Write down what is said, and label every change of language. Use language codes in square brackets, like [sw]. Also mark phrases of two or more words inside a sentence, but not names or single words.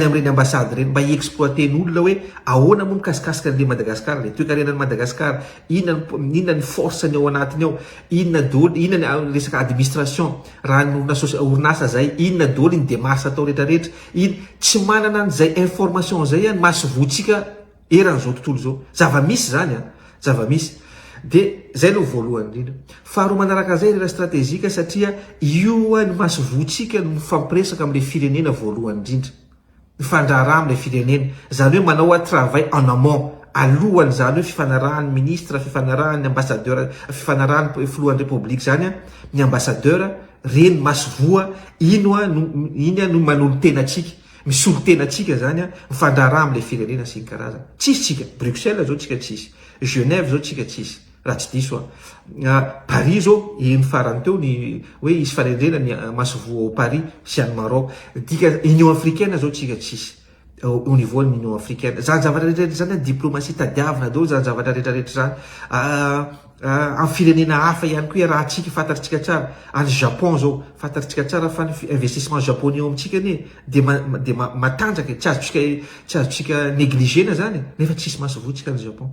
[mg] amin'ireny ambasady reny mba hiexploiten'olona hoe ahoana moa mikasikasika an'le Madagasikara le toe-karenan'ny Madagasikara inona ny force ny ao anatiny ao inona ny resaka administration raha ny orinasa zay inona daholo ny démarche atao rehetrarehetra tsy manana n'izay information zay maso votsika eran'izao tontolo zao zava-misy zany zava-misy dia zay aloha voalohany indrindra. Faharoa manaraka zay rera stratégique satria io ny maso votsika no fampiresaka amin'le firenena voalohany indrindra ny fandraharaha amin'le firenena zany hoe manao [fr] travail en amont [mg] alohan'izany hoe fifanarahan'ny ministra, fifanarahan'ny ambassadeur, fifanarahan'ny filohan'ny republique zany a ny ambassadeur reny masovoa iny no manolo tena atsika, misolo tena atsika zany a mifandraraha am'le firenena sy ny karazana. Tsisy tsika Bruxelles zao tsika tsisy, Genève zao tsika tsisy, raha tsy diso Paris zao eny farany teo ny hoe isy farendrena ny masovoa [fr] au Paris [mg] sy any Maroc. Dika Union africaine zao tsika tsisy [fr] au niveau de l'Union africaine. [mg] Zany zavatra rehetrarehetra zany diplomatie tadiavina daholo zany zavatra rehetrarehetra zany. Amin'ny firenena hafa ihany koa raha tsika fantatritsika tsara. Any Japon zao fantatritsika tsara fa ny [fr] investissement japonais [mg] amintsika ne de matanjaka, tsy azotsika négligena zany nefa tsisy masovotsika ny Japon.